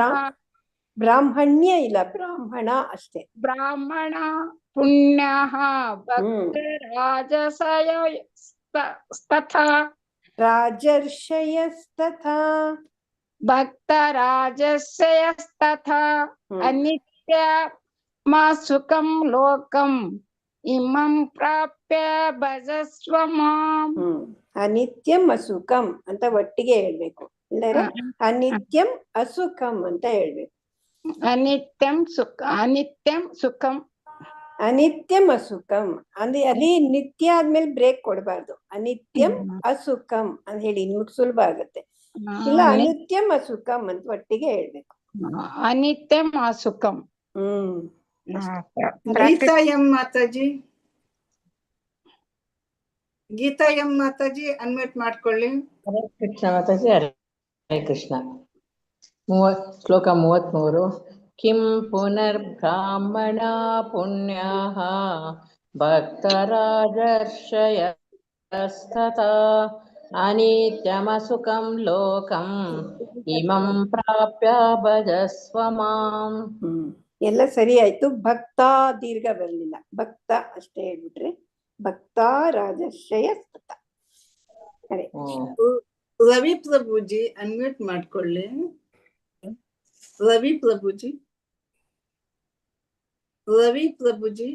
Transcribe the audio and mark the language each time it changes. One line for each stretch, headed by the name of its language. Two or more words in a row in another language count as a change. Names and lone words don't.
Kannada: ಬ್ರಾಹ್ಮಣ್ಯ ಇಲ್ಲ, ಬ್ರಾಹ್ಮಣ ಅಷ್ಟೇ.
Sanskrit: ಬ್ರಾಹ್ಮಣ ಪುಣ್ಯ ಭಕ್ತ ರಾಜಸಯ ತಥಾ ರಾಜರ್ಷಯಸ್ತಥಾ ಭಕ್ತ ರಾಜಸಯಸ್ತಥಾ ಅನಿತ್ಯ ಸುಖಂ ಲೋಕಂ ಇಮಂ ಪ್ರಾಪ್ಯ ಭಜಸ್ವ ಮಾಂ. ಅನಿತ್ಯಂ ಅಸುಖಂ
Kannada: ಅಂತ ಒಟ್ಟಿಗೆ ಹೇಳ್ಬೇಕು, ಇಲ್ಲರೆ
Sanskrit: ಅನಿತ್ಯಂ ಅಸುಖಂ
Kannada: ಅಂತ ಹೇಳ್ಬೇಕು.
Sanskrit: ಅನಿತ್ಯಂ ಸುಖಂ ಅನಿತ್ಯಂ ಅಸುಖಂ
Kannada: ಅಂದ್ರೆ ಅಲ್ಲಿ ನಿತ್ಯ ಆದ್ಮೇಲೆ ಬ್ರೇಕ್ ಕೊಡಬಾರ್ದು.
Sanskrit: ಅನಿತ್ಯಂ ಅಸುಖಂ
Kannada: ಅಂತ ಹೇಳಿ ನಿಮ್ಗೆ ಸುಲಭ ಆಗುತ್ತೆ. ಇಲ್ಲ,
Sanskrit: ಅನಿತ್ಯಂ ಅಸುಖಂ
Kannada: ಅಂತ ಒಟ್ಟಿಗೆ ಹೇಳ್ಬೇಕು.
Sanskrit: ಅನಿತ್ಯಂ ಅಸುಖಂ.
Kannada: ಗೀತಾ ಎಂ ಮಾತಾಜಿ, ಗೀತಾ ಎಂ ಮಾತಾಜಿ ಅನ್ಮ್ಯೂಟ್ ಮಾಡ್ಕೊಳ್ಳಿ. ಹರೇ ಕೃಷ್ಣ ಮಾತಾಜಿ. ಹರೇ ಕೃಷ್ಣ. ಶ್ಲೋಕ 33.
Sanskrit: ಕಿಂ ಪುನರ್ ಬ್ರಾಹ್ಮಣ ಪುಣ್ಯಾಃ ಭಕ್ತರಾಜರ್ಷಯಸ್ತಥಾ ಅನಿತ್ಯಮಸುಖಂ ಲೋಕಂ ಇಮಂ ಪ್ರಾಪ್ಯ ಭಜಸ್ವ ಮಾಂ.
Kannada: ಎಲ್ಲ ಸರಿ ಆಯ್ತು. ಭಕ್ತ ದೀರ್ಘ ಬರಲಿಲ್ಲ, ಭಕ್ತ ಅಷ್ಟೇ ಹೇಳ್ಬಿಟ್ರೆ
Sanskrit: ಭಕ್ತ ರಾಜರ್ಷಯ ತಥಾ.
Kannada: ರವಿ ಪ್ರಭುಜಿ ಅನ್ಮ್ಯೂಟ್ ಮಾಡ್ಕೊಳ್ಳಿ. ರವಿ ಪ್ರಭುಜಿ, ರವಿ ಪ್ರಭುಜಿ.